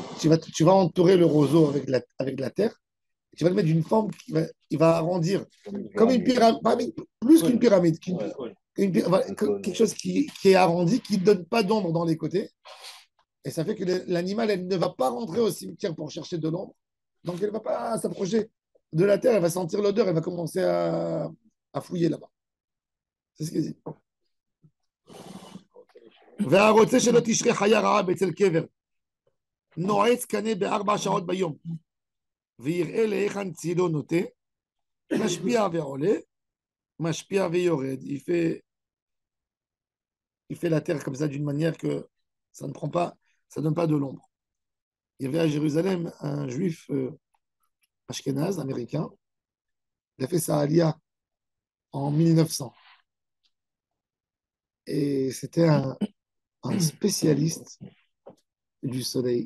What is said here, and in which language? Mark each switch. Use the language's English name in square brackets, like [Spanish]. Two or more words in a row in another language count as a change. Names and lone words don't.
[French] tu vas entourer le roseau avec de la terre, et tu vas le mettre d'une forme il va arrondir comme une pyramide, plus qu'une pyramide, quelque chose qui est arrondi, qui ne donne pas d'ombre dans les côtés. Et ça fait que l'animal, elle ne va pas rentrer au cimetière pour chercher de l'ombre. Donc, elle ne va pas s'approcher de la terre, elle va sentir l'odeur, elle va commencer à fouiller là-bas. C'est ce qu'il dit. [Hebrew] והרוצה שלא תשרה חיה רעה אצל קבר, נועץ קנה ב4 שעות ביום, ויראה להיכן צילו נוטה, משפיע ועולה, משפיע ויורד. [French] Il fait la terre comme ça d'une manière que ça ne donne pas de l'ombre. Il y avait à Jérusalem un juif ashkénaze, américain. Il a fait sa alia en 1900. Et c'était un spécialiste du soleil.